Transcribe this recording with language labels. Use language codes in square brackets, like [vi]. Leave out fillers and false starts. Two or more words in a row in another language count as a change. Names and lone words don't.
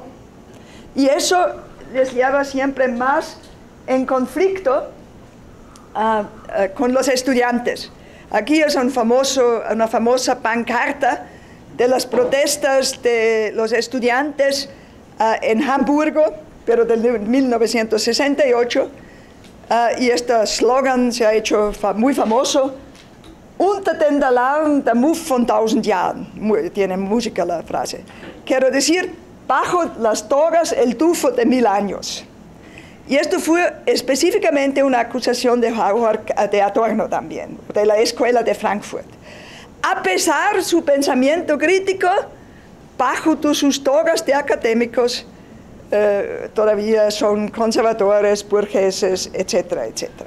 [es] Y eso les lleva siempre más en conflicto con los estudiantes. Aquí es una famosa pancarta de las protestas de los estudiantes en Hamburgo, pero del 1968, y este slogan se ha hecho muy famoso: [de] Unter den Dalaren der Muff von 1000 Jahren. [es] Tiene música la frase. Quiero decir, bajo las togas el tufo de 1000 años. Y esto fue específicamente una acusación de Adorno también, de la Escuela de Frankfurt. A pesar de su pensamiento crítico, bajo sus togas de académicos, todavía son conservadores, burgueses, etcétera, etcétera.